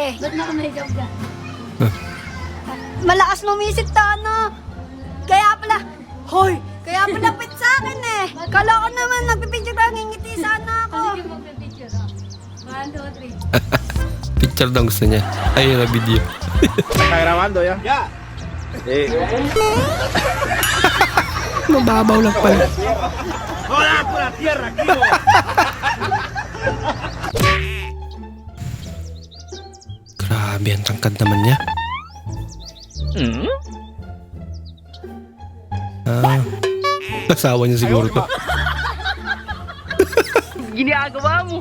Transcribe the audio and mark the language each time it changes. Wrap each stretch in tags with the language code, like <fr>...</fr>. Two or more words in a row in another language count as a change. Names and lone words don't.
<tl>Ba't nakamakeup ka? Malakas lumisip ta, ano? Kaya pala, hoy! Kaya pala pit sa akin eh. Kala ko naman nagpipicture ka, ngingiti sana ako. Sige, magpipicture ako. 1, 2, 3. Picture daw gusto niya. Ayun na video.</tl> <es>¿Está grabando ya? Ya.</es> <tl>Mababaw lang pala.</tl> <es>¡Hola, por la tierra, aquí!</es> <tl>Grabe, ang tangkad naman niya. Asawa niya siguro to. Ginagawa mo!</tl>